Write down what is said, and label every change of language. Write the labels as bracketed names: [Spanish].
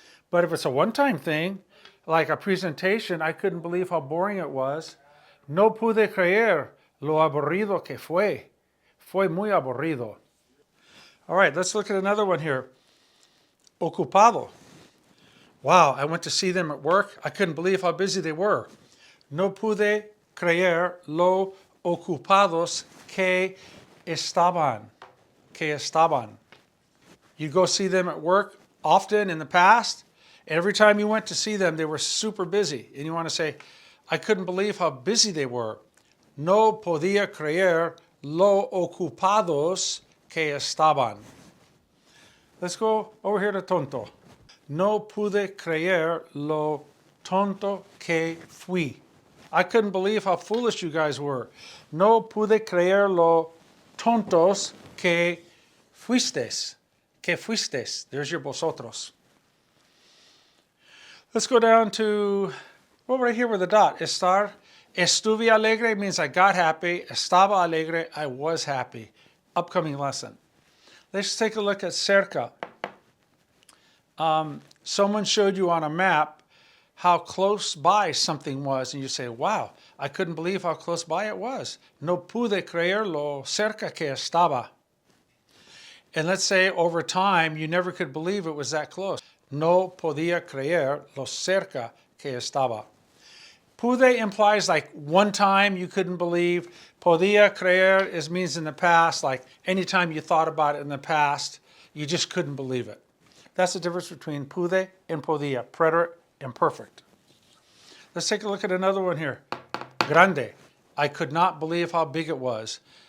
[English] But if it's a one-time thing, like a presentation, I couldn't believe how boring it was. [Spanish] No pude creer lo aburrido que fue. Fue muy aburrido. [English] All right, let's look at another one here. Ocupado. Wow, I went to see them at work. I couldn't believe how busy they were. [Spanish] No pude creer lo ocupados que estaban. Que estaban. [English] You go see them at work often in the past. Every time you went to see them, they were super busy. And you want to say, I couldn't believe how busy they were. [Spanish] No podía creer lo ocupados que estaban. [English] Let's go over here to [Spanish] tonto. No pude creer lo tonto que fui. [English] I couldn't believe how foolish you guys were. [Spanish] No pude creer lo tontos que fuisteis. Que fuisteis. [English] There's your vosotros. Let's go down to, well, right here with the dot. Estar. [Spanish] Estuve alegre [English] means I got happy. [Spanish] Estaba alegre, [English] I was happy. Upcoming lesson. Let's take a look at cerca. Someone showed you on a map how close by something was, and you say, wow, I couldn't believe how close by it was. [Spanish] No pude creer lo cerca que estaba. [English] And let's say over time, you never could believe it was that close. [Spanish] No podía creer lo cerca que estaba. [English] Pude implies like one time you couldn't believe. [Spanish] Podía creer [English] means in the past, like anytime you thought about it in the past, you just couldn't believe it. That's the difference between pude and podía, preterite and perfect. Let's take a look at another one here. Grande. I could not believe how big it was.